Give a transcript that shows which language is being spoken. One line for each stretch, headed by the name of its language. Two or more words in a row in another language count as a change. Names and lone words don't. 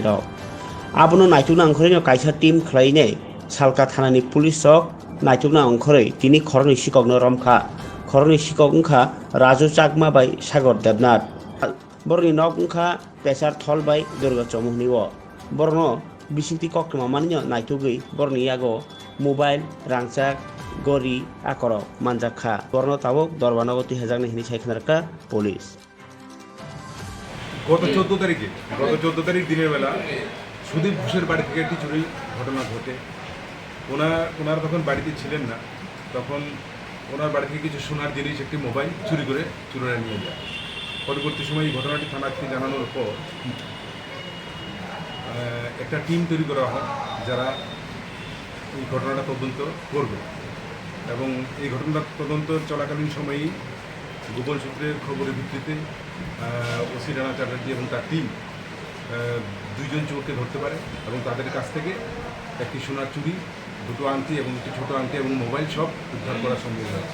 Kok Borok: राव आबनो नायथुना अंखरैनो कायसा टीम खलायने सालका थानानि पुलिस चक नायथुना अंखरै तिनि खरनि शिककनो रमखा खरनि शिकक अंखा राजु चाकमा बाय सागर देबनाथ बरनि नक अंखा पेसार थल बाय दुर्गा चमुहनिव बरनो बिसिंति कक्रमा मानिनो नायथुगै बरनि यागो मोबाइल रांचाक गरि आकर मानजाखा बरनो ताबक दरबानगति हेजांनि हिनि साइखनारका पुलिस
Bangla: গত 14 তারিখ দিনের বেলা সুদীপ ঘোষের বাড়ি থেকে একটি চুরি ঘটনা ঘটে। ওনার তখন বাড়িতে ছিলেন না, তখন ওনার বাড়ি থেকে কিছু সোনার জিনিস একটি মোবাইল চুরি করে চোরেরা নিয়ে যায়। পরবর্তী সময় এই ঘটনাটি থানাকে জানানোর পর একটা টিম তৈরি করা হয় যারা এই ঘটনাটা তদন্ত করবে এবং এই ঘটনাটা তদন্ত চলাকালীন সময়েই গোপন সূত্রের খবরের ভিত্তিতে ওসি রানা চ্যাটার্জি এবং তার টিম দুইজন চোরকে ধরতে পারে এবং তাদের কাছ থেকে একটি সোনার চুড়ি, দুটো আংটি এবং একটি ছোটো আংটি এবং মোবাইল সব উদ্ধার করা সম্ভব হয়েছে।